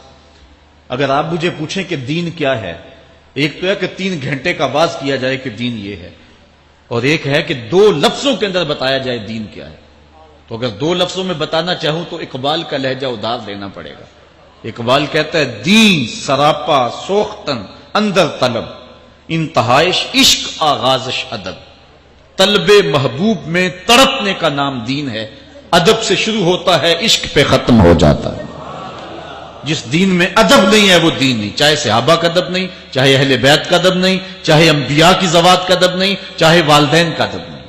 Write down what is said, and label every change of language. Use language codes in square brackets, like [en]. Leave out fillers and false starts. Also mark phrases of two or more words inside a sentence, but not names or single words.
[ur] اگر آپ مجھے پوچھیں کہ دین کیا ہے، ایک تو ہے کہ 3 گھنٹے کا باز کیا جائے کہ دین یہ ہے، اور ایک ہے کہ 2 لفظوں کے اندر بتایا جائے دین کیا ہے. تو اگر 2 لفظوں میں بتانا چاہوں تو اقبال کا لہجہ ادار لینا پڑے گا. اقبال کہتا ہے [fa] دین سراپا سوختن اندر طلب، انتہائش عشق آغازش ادب. [ur] طلب محبوب میں تڑپنے کا نام دین ہے، ادب سے شروع ہوتا ہے عشق پہ ختم ہو جاتا ہے. جس دین میں ادب نہیں ہے وہ دین نہیں، چاہے صحابہ کا ادب نہیں، چاہے اہل بیت کا ادب نہیں، چاہے انبیاء کی ذوات کا ادب نہیں، چاہے والدین کا ادب نہیں.